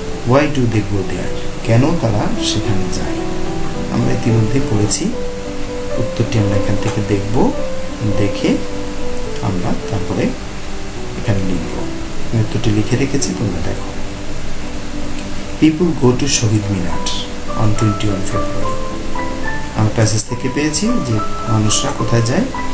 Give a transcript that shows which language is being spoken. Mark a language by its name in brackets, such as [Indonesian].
[English] why do they go there? [Bangla] কেন তারা সেখানে যায়? আমরা ইতিমধ্যে পড়েছি, উত্তরটি আমরা এখান থেকে দেখব, দেখে আমরা তারপরে এখানে লিখব। আমি উত্তরটি লিখে রেখেছি, তোমরা দেখো। [English] People go to Shaheed Minar on 21 February. [Bangla] আমরা প্যাসেজ থেকে পেয়েছি যে মানুষরা কোথায় যায়?